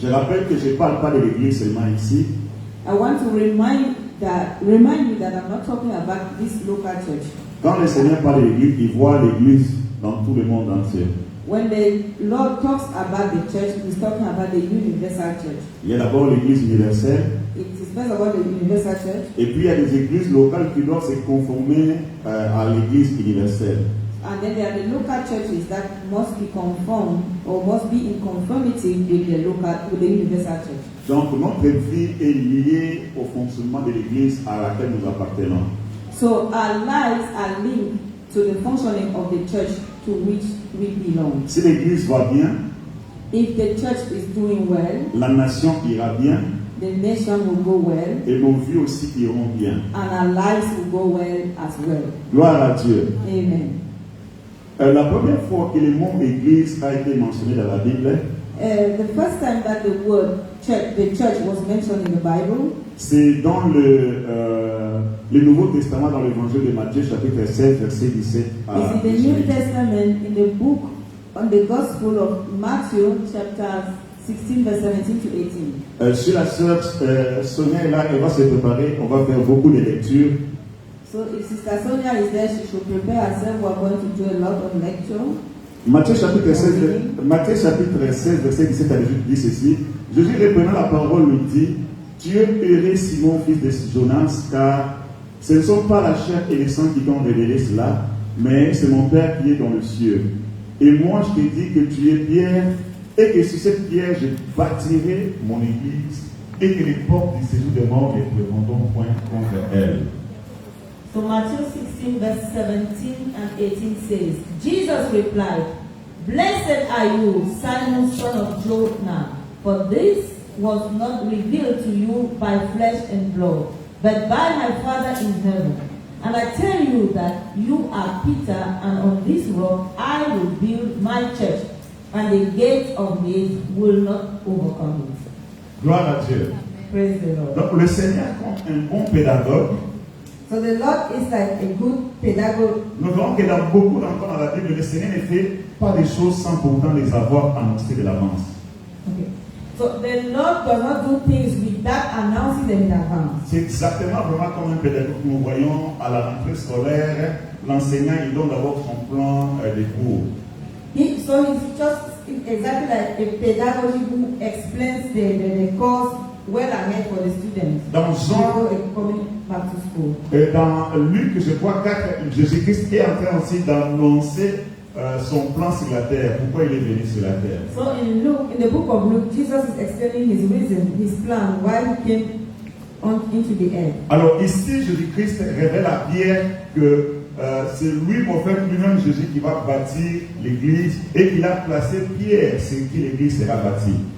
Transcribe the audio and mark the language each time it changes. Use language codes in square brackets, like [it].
[fr] Je rappelle que je ne parle pas de l'Église seulement ici. [en] I want to remind you that I'm not talking about this local church. [fr] Quand le Seigneur parle de l'Église, il voit l'Église dans tout le monde entier. [en] When the Lord talks about the church, He's talking about the universal church. [fr] Il y a d'abord l'Église universelle. [en] It is first of all the universal church. [fr] Et puis il y a des églises locales qui doivent se conformer à l'Église universelle. [en] And then there are the local churches that must be conformed or must be in conformity with the universal church. [fr] Donc notre vie est liée au fonctionnement de l'Église à laquelle nous appartenons. [en] So our lives are linked to the functioning of the church to which we belong. [fr] Si l'Église va bien, [en] If the church is doing well, [fr] la nation ira bien, [en] the nation will go well, [fr] et nos vies aussi iront bien. [en] and our lives will go well as well. [fr] Gloire à Dieu. [en] Amen. [fr] La première fois que le mot Église a été mentionné dans la Bible, [en] The first time that the word church, the church was mentioned in the Bible, [fr] c'est dans le Nouveau Testament, dans l'Évangile de Matthieu, chapitre 16, verset 17 [en] is [fr] à [en] in the New [fr] 18. [en] Testament, in the book on the Gospel of Matthew, chapter 16, verse 17 to 18. [fr] Si la sœur Sonia est là, elle va se préparer, on va faire beaucoup de lectures. [en] So if Sister Sonia is there, she should prepare herself. We are going to do a lot of lecture. [fr] Matthieu chapitre 16, verset 17 à 18 dit ceci. Jésus reprenant la parole lui dit, tu es heureux Simon, fils de Jonas, car ce ne sont pas la chair et le sang qui t'ont révélé cela, mais c'est mon Père qui est dans le ciel. Et moi je te dis que tu es Pierre, et que sur cette pierre je bâtirai mon église, et que les portes du séjour des morts ne prévaudront point contre elle. [en] So Matthew 16, verse 17 and 18 says, Jesus replied, Blessed are you, Simon, son of Jonah, for this was not revealed to you by flesh and blood, but by my Father in heaven. And I tell you that you are Peter, and on this rock I will build my church, and the gates of hate will not overcome it. [fr] Gloire à Dieu. [en] Praise the Lord. [fr] Donc le Seigneur, comme un bon pédagogue, [en] So the Lord is like a good pedagogue. [fr] nous voyons que dans beaucoup d'endroits dans la Bible, le Seigneur ne fait pas des choses sans pourtant les avoir annoncées de l'avance. [en] Okay. So the Lord does not do things without announcing them in advance. [fr] C'est exactement vraiment comme un pédagogue que nous voyons à la rentrée scolaire. L'enseignant, il donne d'abord son plan de cours. [en] So he's just exactly like a pedagogy who explains the course well ahead for the students. [fr] Dans Jean, [en] Coming back to school. [fr] dans Luc, je crois 4, Jésus-Christ est en train aussi d'annoncer son plan sur la terre. Pourquoi il est venu sur la terre? [en] So in Luke, in the book of Luke, Jesus is explaining his reason, his plan, why he came into the earth. [fr] Alors ici, Jésus-Christ révèle à Pierre que c'est lui, prophète lui-même, Jésus, qui va bâtir l'église et qu'il a placé Pierre sur qui l'église sera bâtie.